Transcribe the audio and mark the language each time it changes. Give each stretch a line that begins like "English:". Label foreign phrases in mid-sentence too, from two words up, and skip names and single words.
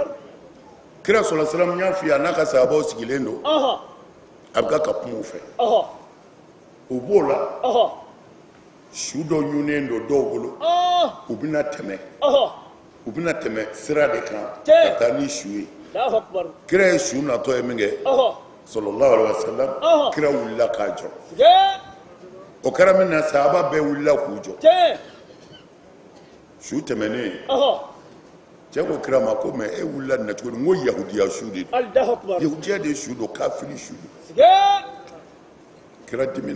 Bambara: kira sɔrɔ siran n y'a f'i ye a n'a ka sahabaw sigilen don a bɛ ka kuma u fɛ o b'o la su dɔ ɲunnen don dɔw bolo u bɛna tɛmɛ sira de kan ka taa ni su ye
Arabic: الله أكبر
Bambara: kira ye su natɔ ye min kɛ
Arabic: صلى الله عليه وسلم
Bambara: kira wulila k'a jɔ o kɛra min na sahaba bɛɛ wulila k'u jɔ su tɛmɛnen cɛ ko kira ma ko mais e wulila nin na cogo di n ko yahudiya su de don
Arabic: الله أكبر
Bambara: yahudiya de su don kafiri su don kira dimina